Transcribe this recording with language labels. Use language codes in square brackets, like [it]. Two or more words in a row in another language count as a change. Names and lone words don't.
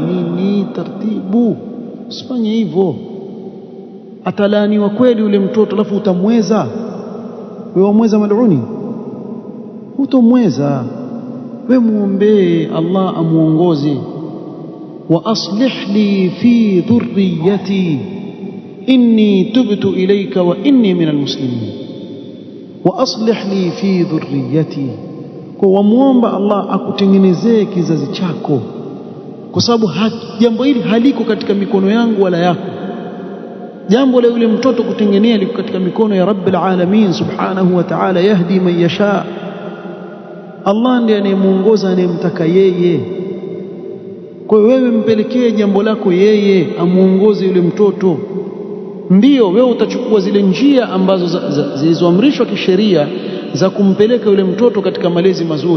[sw] Nini, taratibu, usifanye hivyo. Atalaaniwa kweli yule mtoto, alafu utamweza wewe? Umweza maluni? Utomweza wewe. Muombe Allah amuongoze. [ar] وأصلح لي في ذريتي إني تبت إليك وإني من المسلمين. وأصلح لي في ذريتي, [sw] kwa wamuomba Allah akutengenezee kizazi chako, kwa sababu jambo hili haliko katika mikono yangu wala yako. Jambo la yule mtoto kutengenea liko katika mikono ya [ar] رب العالمين سبحانه وتعالى. يهدي من يشاء, [sw] Allah ndiye anayemuongoza anayemtaka yeye. Kwa hiyo wewe mpelekee jambo lako yeye, amuongoze yule mtoto. Ndiyo wewe utachukua zile njia ambazo zilizoamrishwa kisheria za kumpeleka yule mtoto katika malezi mazuri.